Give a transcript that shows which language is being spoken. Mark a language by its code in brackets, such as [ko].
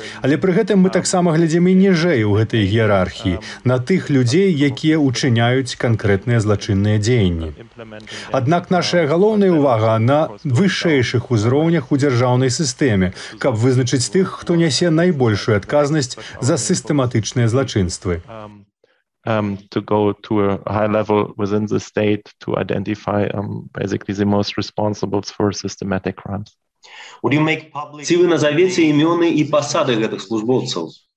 [be] Але пры гэтым мы таксама глядзім і ніжэй у гэтай іерархіі, на тых людзей, якія ўчыняюць канкрэтныя злачынныя дзеянні. Аднак нашая галоўная ўвага на вышэйшых узроўнях у дзяржаўнай сістэме, каб вызначыць тых, хто нясе найбольшую адказнасць за сістэматычныя злачынствы. [en] To go to a high level within the state to identify basically the most responsible for systematic crimes. Would you make public? [be] Ці вы назавеце імёны і пасады гэтых службоўцаў?